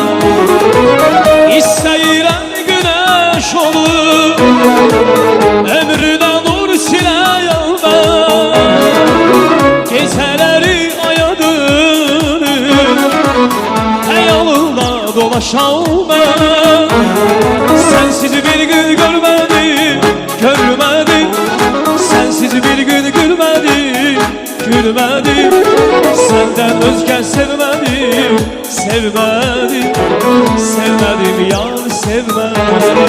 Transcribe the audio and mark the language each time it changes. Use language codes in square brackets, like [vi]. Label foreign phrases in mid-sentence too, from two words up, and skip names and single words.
[az] İstəyirəm günəş olur ömrüdə nur siləyəm mən. Gecələri aya dönür xəyalında dolaşam mən. [tr] Sensiz bir gün görmedim, görmedim. Sensiz bir gün gülmedim, gülmedim. Senden özgə sevmedim, sevmedim. Sevmedim yar, sevmedim.